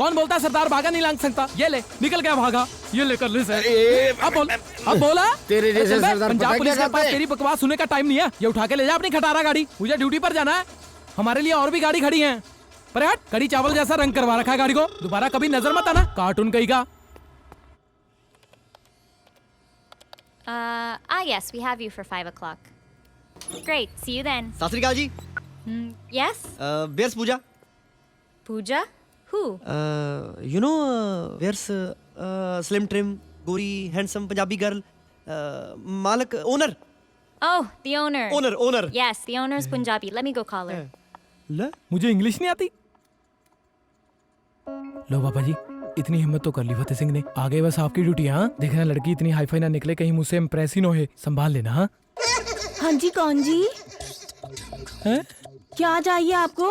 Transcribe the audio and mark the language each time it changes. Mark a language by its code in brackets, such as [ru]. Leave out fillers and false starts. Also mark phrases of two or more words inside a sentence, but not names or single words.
[hi] कौन बोलता है सरदार भागा नहीं लांग सकता? ये ले, निकल गया भागा, ये लेकर ले सर। ए, अब बोल, अब बोला। तेरे जैसे चल भाई, सरदार पंजाब पता पुलिस क्या के पास करते हैं? तेरी बकवास सुनने का टाइम नहीं है। ये उठा के ले जा अपनी खटारा गाड़ी, मुझे ड्यूटी पर जाना है। हमारे लिए और भी गाड़ी खड़ी है, पर हट, कड़ी चावल जैसा रंग करवा रखा है गाड़ी को। दोबारा कभी नजर मत आना, कार्टून कहीं का। [en] Yes, we have you for 5 o'clock. Great, see you then. [pa] ਸਤ ਸ੍ਰੀ ਅਕਾਲ ਜੀ। [en] Yes? Where's Pooja? Pooja? Who? you know where's slim trim gori handsome Punjabi girl, malak owner. Oh, the owner. Owner. Yes, the owner is Punjabi. Let me go call her. [hi] ले, मुझे इंग्लिश नहीं आती। लो पापा जी, इतनी हिम्मत तो कर ली फतेह सिंह ने। आगे बस आपकी ड्यूटी है। हाँ, देखना लड़की इतनी हाईफाई ना निकले, कहीं मुझसे इम्प्रेस ही ना हो, संभाल लेना। हाँ हाँ जी, कौन जी? हैं? क्या चाहिए आपको?